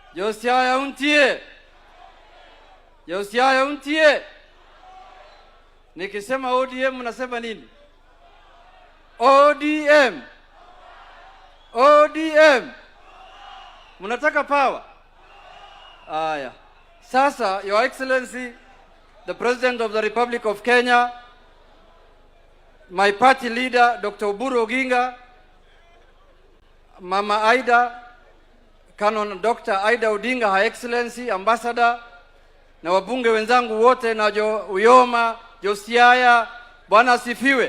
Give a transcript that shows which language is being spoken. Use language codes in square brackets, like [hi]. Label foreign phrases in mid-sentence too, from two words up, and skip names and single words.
[luo] Siaya untie. Siaya untie. [sw] Nikisema ODM mnasema nini? ODM. ODM. Mnataka power? Aya. Sasa, [en] Your Excellency, the President of the Republic of Kenya, my party leader, Dr. Oburu Oginga, Mama Aida, Canon Dr. Aida Odinga, Her Excellency, Ambassador, [sw] na wabunge wenzangu wote na Uyoma, Siaya, Bwana asifiwe.